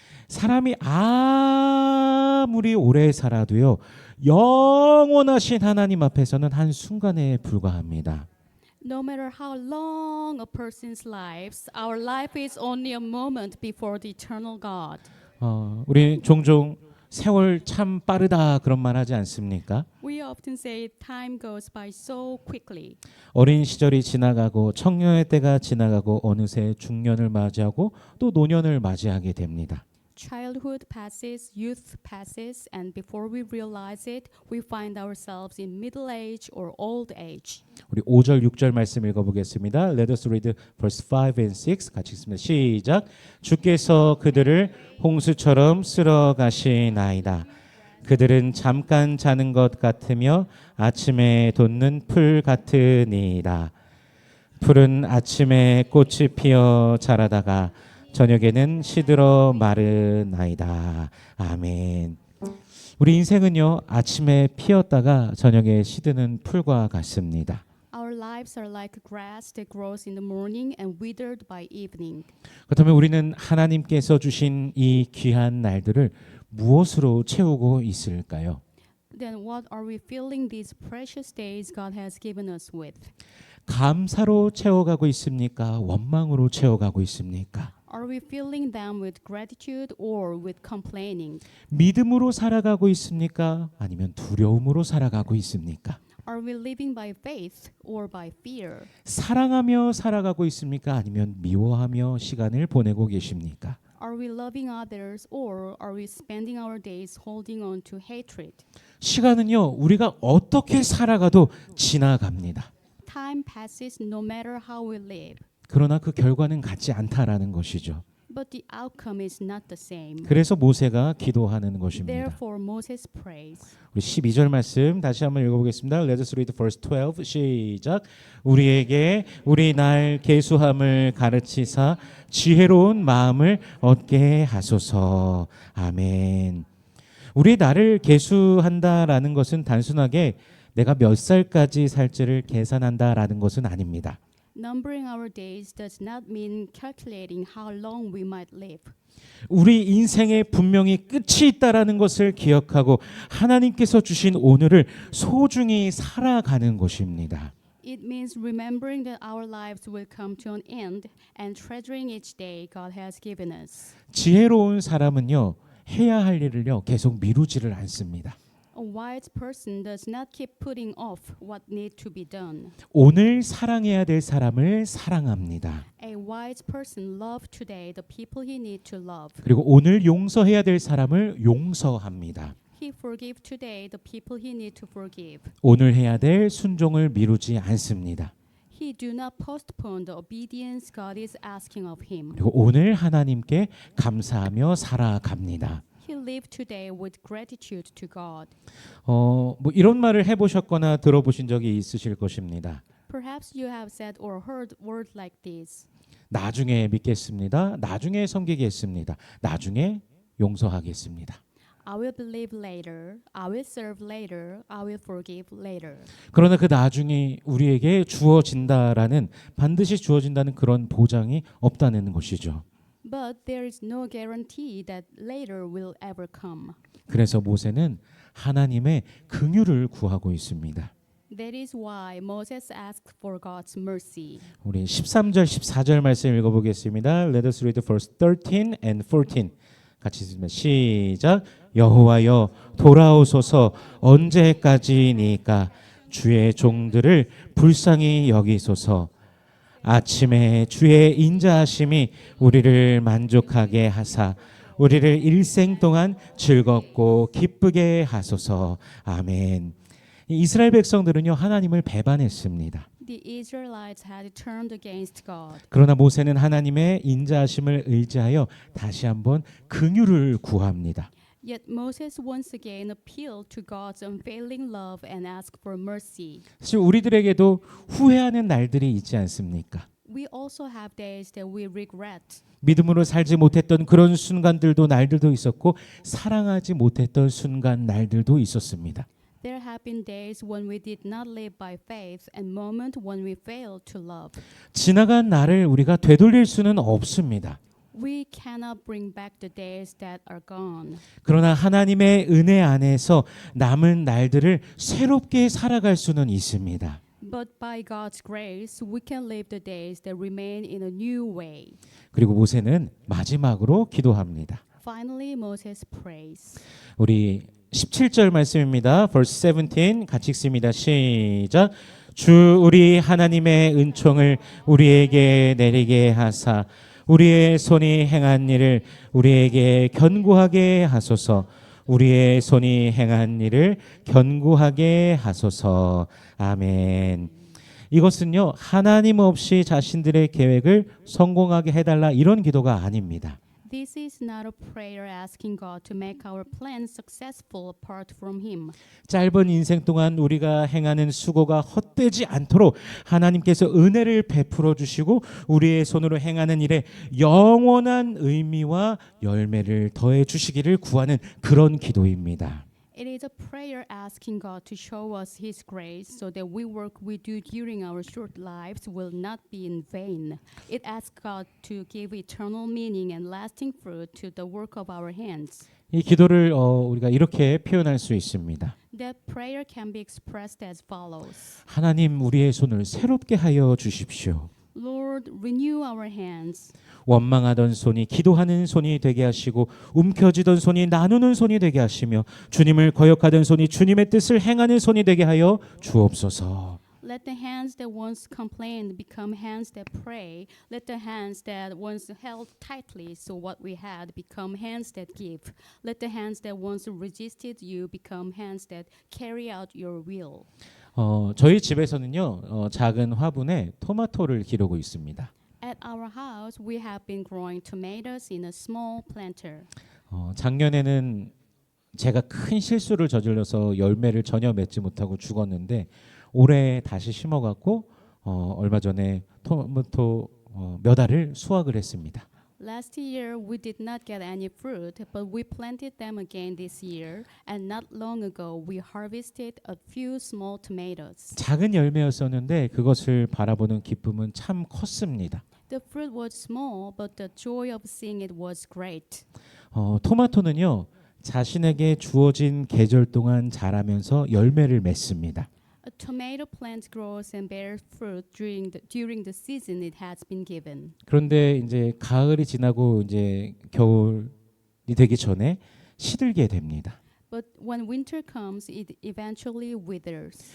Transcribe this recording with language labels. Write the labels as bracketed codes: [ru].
[ko] 사람이 아무리 오래 살아도요 영원하신 하나님 앞에서는 한순간에 불과합니다. [en] No matter how long a person's lives, our life is only a moment before the eternal God. [ko] 우리 종종 세월 참 빠르다 그런 말 하지 않습니까? [en] We often say time goes by so quickly. [ko] 어린 시절이 지나가고 청년의 때가 지나가고 어느새 중년을 맞이하고 또 노년을 맞이하게 됩니다. [en] Childhood passes, youth passes, and before we realize it, we find ourselves in middle age or old age. [ko] 우리 5절 6절 말씀 읽어보겠습니다. [en] Let us read verse 5 and 6 [ko] 같이 읽습니다. 시작. 주께서 그들을 홍수처럼 쓸어 가시나이다. 그들은 잠깐 자는 것 같으며 아침에 돋는 풀 같으니이다. 풀은 아침에 꽃이 피어 자라다가 저녁에는 시들어 마르나이다. 아멘. 우리 인생은요 아침에 피었다가 저녁에 시드는 풀과 같습니다. [en] Our lives are like grass that grows in the morning and withered by evening. [ko] 그렇다면 우리는 하나님께서 주신 이 귀한 날들을 무엇으로 채우고 있을까요? [en] Then what are we filling these precious days God has given us with? [ko] 감사로 채워가고 있습니까? 원망으로 채워가고 있습니까? [en] Are we filling them with gratitude or with complaining? [ko] 믿음으로 살아가고 있습니까? 아니면 두려움으로 살아가고 있습니까? [en] Are we living by faith or by fear? [ko] 사랑하며 살아가고 있습니까? 아니면 미워하며 시간을 보내고 계십니까? [en] Are we loving others or are we spending our days holding on to hatred? [ko] 시간은요, 우리가 어떻게 살아가도 지나갑니다. [en] Time passes no matter how we live, [ko] 그러나 그 결과는 같지 않다라는 것이죠. [en] but the outcome is not the same. [ko] 그래서 모세가 기도하는 것입니다. [en] Therefore Moses prays. [ko] 우리 12절 말씀 다시 한번 읽어보겠습니다. [en] Let us read verse 12. [ko] 시작. 우리에게 우리 날 계수함을 가르치사 지혜로운 마음을 얻게 하소서. 아멘. 우리 날을 계수한다라는 것은 단순하게 내가 몇 살까지 살지를 계산한다라는 것은 아닙니다. [en] Numbering our days does not mean calculating how long we might live. [ko] 우리 인생에 분명히 끝이 있다라는 것을 기억하고 하나님께서 주신 오늘을 소중히 살아가는 것입니다. [en] It means remembering that our lives will come to an end and treasuring each day God has given us. [ko] 지혜로운 사람은요 해야 할 일을요 계속 미루지를 않습니다. [en] A wise person does not keep putting off what needs to be done. [ko] 오늘 사랑해야 될 사람을 사랑합니다. [en] A wise person loves today the people he needs to love. [ko] 그리고 오늘 용서해야 될 사람을 용서합니다. [en] He forgives today the people he needs to forgive. [ko] 오늘 해야 될 순종을 미루지 않습니다. [en] He do not postpone the obedience God is asking of him. [ko] 그리고 오늘 하나님께 감사하며 살아갑니다. [en] He lived today with gratitude to God. [ko] 뭐 이런 말을 해보셨거나 들어보신 적이 있으실 것입니다. [en] Perhaps you have said or heard words like this. [ko] 나중에 믿겠습니다. 나중에 섬기겠습니다. 나중에 용서하겠습니다. [en] I will believe later. I will serve later. I will forgive later. [ko] 그러나 그 나중이 우리에게 주어진다라는 반드시 주어진다는 그런 보장이 없다는 것이죠. [en] But there is no guarantee that later will ever come. [ko] 그래서 모세는 하나님의 긍휼을 구하고 있습니다. [en] That is why Moses asked for God's mercy. [ko] 우리 13절 14절 말씀 읽어보겠습니다. [en] Let us read verse 13 and 14. [ko] 같이 읽습니다. 시작. 여호와여 돌아오소서 언제까지니까 주의 종들을 불쌍히 여기소서. 아침에 주의 인자하심이 우리를 만족하게 하사 우리를 일생 동안 즐겁고 기쁘게 하소서. 아멘. 이스라엘 백성들은요 하나님을 배반했습니다. [en] The Israelites had turned against God. [ko] 그러나 모세는 하나님의 인자하심을 의지하여 다시 한번 긍휼을 구합니다. [en] Yet Moses once again appealed to God's unfailing love and asked for mercy. [ko] 사실 우리들에게도 후회하는 날들이 있지 않습니까? [en] We also have days that we regret. [ko] 믿음으로 살지 못했던 그런 순간들도 날들도 있었고 사랑하지 못했던 순간 날들도 있었습니다. [en] There have been days when we did not live by faith and moments when we failed to love. [ko] 지나간 날을 우리가 되돌릴 수는 없습니다. [en] We cannot bring back the days that are gone. [ko] 그러나 하나님의 은혜 안에서 남은 날들을 새롭게 살아갈 수는 있습니다. [en] But by God's grace, we can live the days that remain in a new way. [ko] 그리고 모세는 마지막으로 기도합니다. [en] Finally, Moses prays. [ko] 우리 17절 말씀입니다. [en] verse 17 [ko] 같이 읽습니다. 시작. 주 우리 하나님의 은총을 우리에게 내리게 하사 우리의 손이 행한 일을 우리에게 견고하게 하소서. 우리의 손이 행한 일을 견고하게 하소서. 아멘. 이것은요 하나님 없이 자신들의 계획을 성공하게 해달라 이런 기도가 아닙니다. [en] This is not a prayer asking God to make our plans successful apart from Him. [ko] 짧은 인생 동안 우리가 행하는 수고가 헛되지 않도록 하나님께서 은혜를 베풀어 주시고 우리의 손으로 행하는 일에 영원한 의미와 열매를 더해 주시기를 구하는 그런 기도입니다. [en] It is a prayer asking God to show us His grace so that we work we do during our short lives will not be in vain. It asks God to give eternal meaning and lasting fruit to the work of our hands. [ko] 이 기도를 우리가 이렇게 표현할 수 있습니다. [en] That prayer can be expressed as follows. [ko] 하나님 우리의 손을 새롭게 하여 주십시오. [en] Lord, renew our hands. [ko] 원망하던 손이 기도하는 손이 되게 하시고 움켜쥐던 손이 나누는 손이 되게 하시며 주님을 거역하던 손이 주님의 뜻을 행하는 손이 되게 하여 주옵소서. [en] Let the hands that once complained become hands that pray. Let the hands that once held tightly so what we had become hands that give. Let the hands that once resisted you become hands that carry out your will. [ko] 저희 집에서는요 작은 화분에 토마토를 기르고 있습니다. [en] At our house, we have been growing tomatoes in a small planter. [ko] 작년에는 제가 큰 실수를 저질러서 열매를 전혀 맺지 못하고 죽었는데 올해 다시 심어갖고 얼마 전에 토마토 몇 알을 수확을 했습니다. [en] Last year, we did not get any fruit, but we planted them again this year, and not long ago, we harvested a few small tomatoes. [ko] 작은 열매였었는데 그것을 바라보는 기쁨은 참 컸습니다. [en] The fruit was small, but the joy of seeing it was great. [ko] 토마토는요 자신에게 주어진 계절 동안 자라면서 열매를 맺습니다. [en] A tomato plant grows and bears fruit during the season it has been given. [ko] 그런데 이제 가을이 지나고 이제 겨울이 되기 전에 시들게 됩니다. [en] But when winter comes, it eventually withers.